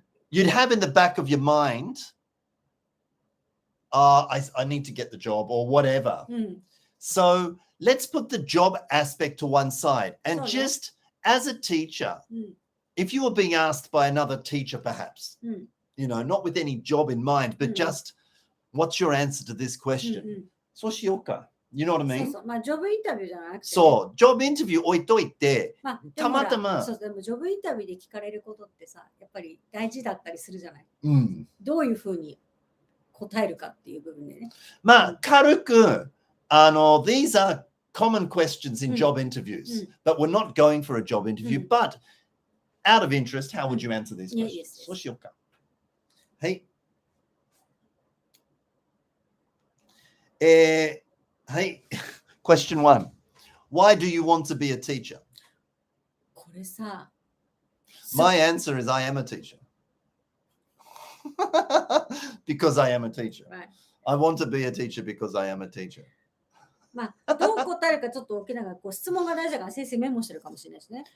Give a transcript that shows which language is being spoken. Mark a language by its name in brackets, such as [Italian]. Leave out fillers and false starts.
[English] You'd have in the back of your mind, I need to get the job or whatever. So let's put the job aspect to one side. And just as a teacher, if you were being asked by another teacher, perhaps, not with any job in mind, but just what's your answer to this question? [Japanese] そうしようか。 [English] You know what I mean? [Japanese] そうそう。まあ、ジョブインタビューじゃなくて。そう、ジョブインタビュー置いといて、たまたま。そう、でもジョブインタビューで聞かれることってさ、やっぱり大事だったりするじゃない。どういうふうに答えるかっていう部分でね。まあ、軽く、 [English] these are common questions in job interviews, but we're not going for a job interview, but out of interest, how would you answer these questions? [Japanese] そうしようか。はい。 [English] Hey, question 1. Why do you want to be a teacher? [Japanese] これさ。 [English] My answer is I am a teacher. Because I am a teacher. Right. I want to be a teacher because I am a teacher. [Japanese] まあ、どう答えるかちょっと大きながら、質問が大事だから先生メモしてるかもしれないですね。